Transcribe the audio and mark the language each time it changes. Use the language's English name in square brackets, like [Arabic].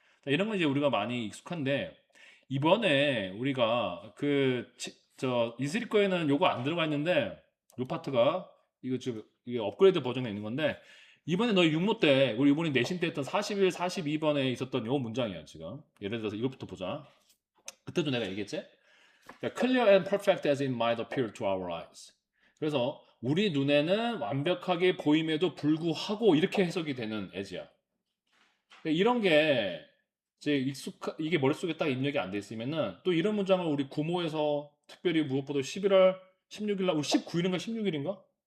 [Korean] 자, 이런 건 이제 우리가 많이 익숙한데 이번에 우리가 이슬이 거에는 요거 안 들어가 있는데 요 파트가 이게 업그레이드 버전에 있는 건데 이번에 너희 육모 때 우리 이번에 내신 때 했던 41, 42번에 있었던 요 문장이야 지금. 예를 들어서 이것부터 보자. 그때도 내가 얘기했지? [English] Clear and perfect as it might appear to our eyes. [Korean] 그래서 우리 눈에는 완벽하게 보임에도 불구하고 이렇게 해석이 되는 as야. 이런 게 이제 이게 머릿속에 딱 입력이 안 돼 있으면은 또 이런 문장을 우리 구모에서 특별히 무엇보다 11월 16일 날 우리 19일인가 16일인가?